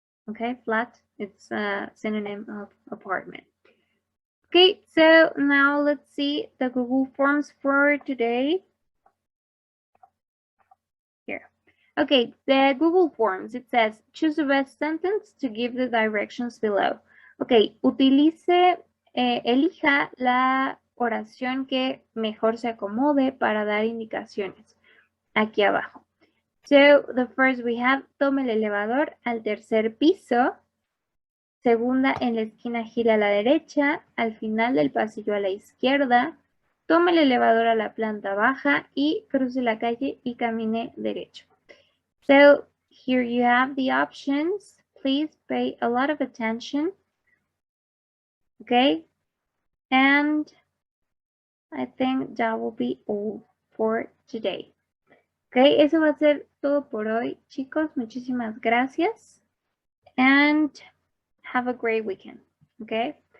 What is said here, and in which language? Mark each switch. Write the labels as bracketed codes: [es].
[en] Okay, flat, it's a synonym of apartment. Okay, so now let's see the Google Forms for today. Here. Okay, the Google Forms, it says, choose the best sentence to give the directions below. [es] Okay, elija la oración que mejor se acomode para dar indicaciones. Aquí abajo. [en] So, the first we have, [es] tome el elevador al tercer piso. Segunda, en la esquina gira a la derecha, al final del pasillo a la izquierda, tome el elevador a la planta baja y cruce la calle y camine derecho. [en] So, here you have the options. Please pay a lot of attention. Okay? And I think that will be all for today. [es] Okay, eso va a ser todo por hoy, chicos. Muchísimas gracias. [en] And have a great weekend, okay?